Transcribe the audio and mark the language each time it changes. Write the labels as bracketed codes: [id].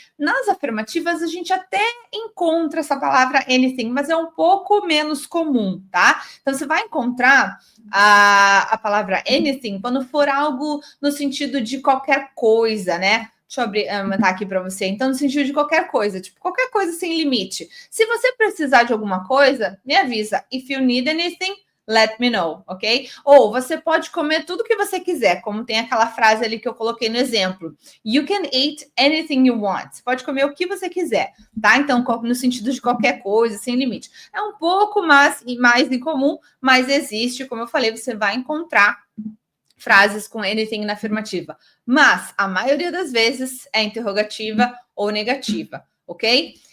[pt] Nas afirmativas, a gente até encontra essa palavra anything, mas é um pouco menos comum, tá? Então, você vai encontrar a palavra anything quando for algo no sentido de qualquer coisa, né? Deixa eu aumentar aqui para você. Então, no sentido de qualquer coisa, tipo, qualquer coisa sem limite. Se você precisar de alguma coisa, me avisa. [en] If you need anything, let me know, ok? [pt] Ou você pode comer tudo que você quiser, como tem aquela frase ali que eu coloquei no exemplo. [en] You can eat anything you want. [pt] Você pode comer o que você quiser, tá? Então, no sentido de qualquer coisa, sem limite. É um pouco mais incomum, mas existe, como eu falei, você vai encontrar frases com anything na afirmativa. Mas a maioria das vezes é interrogativa ou negativa, ok?